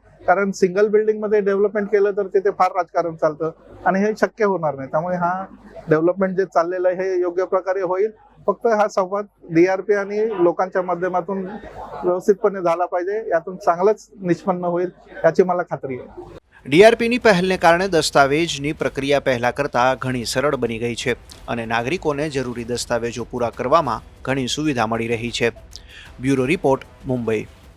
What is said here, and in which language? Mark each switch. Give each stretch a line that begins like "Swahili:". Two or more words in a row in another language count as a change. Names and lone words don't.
Marathi: कारण
English: single building
Marathi: मध्ये डेव्हलपमेंट केलं तर तिथे फार राजकारण चालतं आणि हे शक्य होणार नाही. त्यामुळे हा डेव्हलपमेंट जे चाललेलं आहे हे योग्य प्रकारे होईल. फक्त हा संवाद DRP आणि लोकांच्या माध्यमातून व्यवस्थितपणे झाला पाहिजे. यातून चांगलंच निष्पन्न होईल याची मला खात्री आहे.
Gujarati: DRPની પહેલને કારણે દસ્તાવેજની પ્રક્રિયા પહેલા કરતાં ઘણી સરળ બની ગઈ છે અને નાગરિકોને જરૂરી દસ્તાવેજો પૂરા કરવામાં ઘણી સુવિધા મળી રહી છે.
English: Bureau report, મુંબઈ.